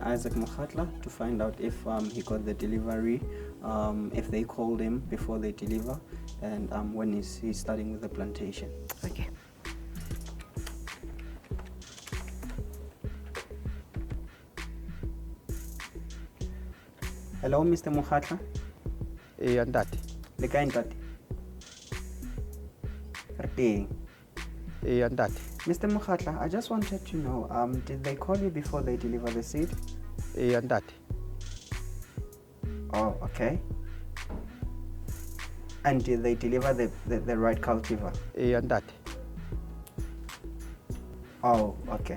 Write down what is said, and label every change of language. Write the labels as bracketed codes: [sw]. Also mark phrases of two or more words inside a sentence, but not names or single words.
[en] Isaac Mokhatla to find out if he got the delivery, if they called him before they deliver, and when is he starting with the plantation. Okay. Hello, Mr. Mokhatla. [st] Ntate. Le kae ntate? Re teng. Ntate. [en] Mr. Mokhatla, I just wanted to know, did they call you before they deliver the seed? [st] Ntate. [en] Oh, okay. And did they deliver the right cultivar? [st] Ntate. [en] Oh, okay.